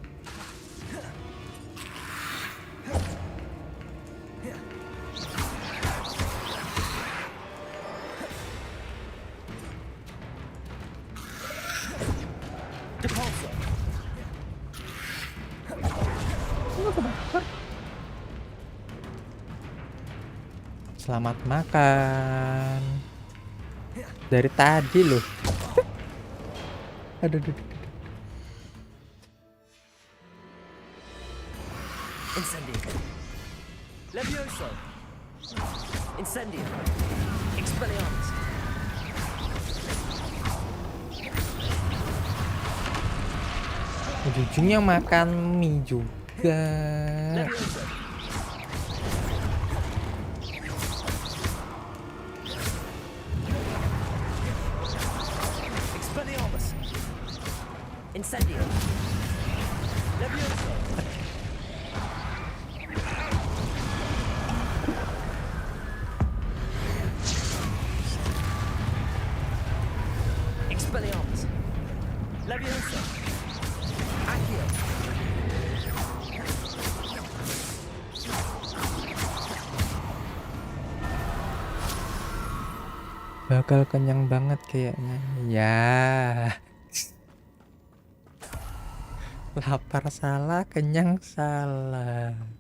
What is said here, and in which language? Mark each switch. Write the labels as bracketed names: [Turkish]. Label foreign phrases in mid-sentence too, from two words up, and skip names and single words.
[Indonesian] Depulso. Selamat makan. Dari tadi loh. Aduh, aduh, aduh. Incendio. Levioso. Incendio. Expelliarmus. Ujung-ujungnya makan mie juga. Levioso. Expelliarmus. Incendio. Levioso. Expelliarmus. Levioso. Accio. Bakal kenyang banget kayaknya. Ya. Lapar salah, kenyang salah.